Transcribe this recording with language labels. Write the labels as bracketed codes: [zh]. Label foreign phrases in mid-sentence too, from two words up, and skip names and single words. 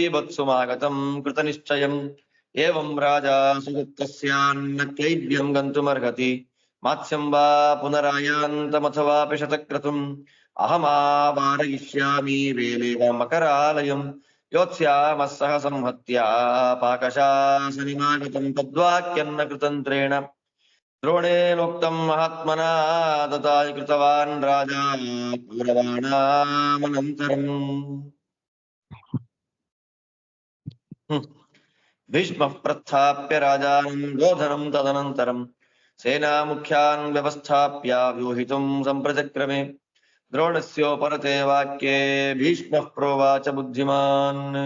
[sa] ಬತ್ಸುಮಾಗತಂ ಕೃತನಿಶ್ಚಯಂ ಏವಂ ರಾಜಾ ಸುಗುಪ್ತಸ್ಯಾನ್ನ ಕ್ಲೈಬ್ಯಂ ಗಂತುಮರ್ಹತಿ ಮಾತ್ಸ್ಯಂ ವಾ ಪುನರಾಯಾಂತಮಥವಾಪಿ ಶತಕ್ರತುಂ ಅಹಮಾವಾರಯಿಷ್ಯಾಮಿ ವೇಲೇವ ಮಕರಾಲಯಂ ಯೋತ್ಸ್ಯಾಮಃ ಸಹ ಸಂಹತ್ಯ ಪಾಕಶಾಸನಿಮಾಗತಂ ತದ್ವಾಕ್ಯನ್ನ ಕೃತಂತ್ರೇಣ ದ್ರೋಣೇನೋಕ್ತಂ ಮಹಾತ್ಮನಾ ತಥಾ ಕೃತವಾನ್ ರಾಜಾ ಕೌರವಾಣಾಮನಂತರಂ. ಭೀಷ್ಮಃ ಪ್ರಸ್ಥಾಪ್ಯ ರಾಜಾನಂ ಗೋಧನಂ ತದನಂತರಂ ಸೇನಾ ಮುಖ್ಯಾನ್ ವ್ಯವಸ್ಥಾಪ್ಯ ವ್ಯೂಹಿತುಂ ಸಂಪ್ರಚಕ್ರಮೆ ದ್ರೋಣಸ್ಯೋಪರತೆ ವಾಕ್ಯೆ ಭೀಷ್ಮಃ ಪ್ರೋವಾಚ ಬುದ್ಧಿಮಾನ್.